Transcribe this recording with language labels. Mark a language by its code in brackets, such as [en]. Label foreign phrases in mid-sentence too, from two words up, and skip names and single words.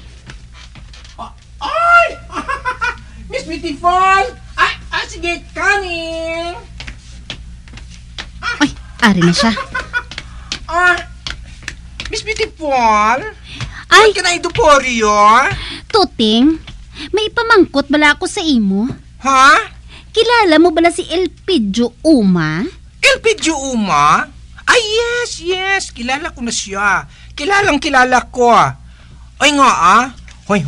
[en] Ay! Miss Beautiful! [hil] Ay, sige, coming! Ay, ari na siya. [en] Miss Beautiful? Ay! [hil] Ba't ka na iduporyo? Tuting, may pamangkot bala ako sa imo. Ha? Kilala mo bala si Elpidio Uma? Elpidio Uma? Ay, yes. Kilala ko na siya. Kilala ko. Ay nga Hoy.